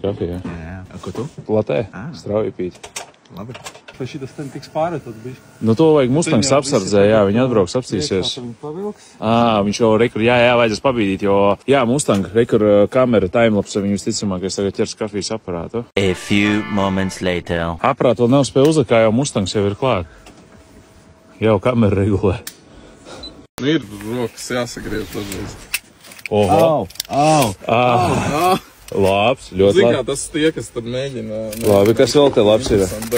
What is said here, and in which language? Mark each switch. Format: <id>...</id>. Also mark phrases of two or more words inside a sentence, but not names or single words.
<lv>Kafija, jā. Jā. Ko tu? Latē, strauji pīt. Labi. Vai šitas ten tiks pārētot bišķi? Nu, to vajag Mustangs apsardzē, jā, viņi atbrauks, apstīsies. Viņš jau rekur, jā, vajadzēs pabīdīt, jo, jā, Mustang, rekur kamera timelapse, viņi visticamākais tagad ķers kafijas aparātu.</lv> <en>A few moments later.</en> <lv>Aparātu vēl nav spēja uzlikt, kā jau Mustangs jau ir klāt. Jau kamera regulē. Ir rokas jāsagriež dažreiz. Oho. Labs, ļoti labi. Zin kā, tas tie, kas tad mēģina... Labi, kas vēl te labs ir?</lv>